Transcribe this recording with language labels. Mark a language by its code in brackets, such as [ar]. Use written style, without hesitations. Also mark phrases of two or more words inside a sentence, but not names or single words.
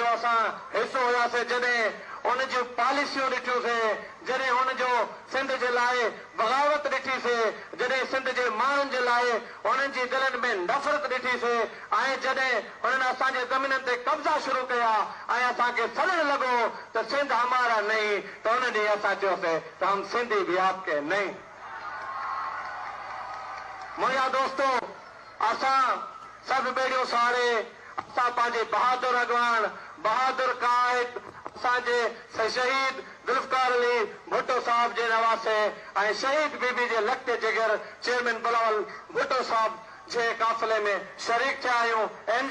[sd] असां हिसो हुयासीं जॾहिं उन जूं पॉलिसियूं ॾिठियूंसीं जॾहिं उन जो सिंध जे लाइ बग़ावत ॾिठीसीं जॾहिं सिंध जे माण्हुनि जे लाइ उन्हनि जी दिलनि में नफ़रत ॾिठीसीं ऐं जॾहिं उन्हनि असांजे ज़मीननि ते कब्ज़ा शुरू कया ऐं असांखे सड़ण लॻो त [ur] سندھ ہمارا نہیں [sd] त उन ॾींहुं असां चयोसीं त [ur] ہم سندھی بھی آپ کے نہیں. [sd] मुंहिंजा दोस्तों असां सभु ॿेड़ियूं साड़े असां पंहिंजे बहादुर अॻवान बहादुर काइद असांजे शहीद जुल्फकार अली भुट्टो साहब जे नवासे ऐं शहीद बीबी जे लखते जिगर चेयरमैन बिलावल भुट्टो साहब जे काफ़िले में शरीक थिया आहियूं।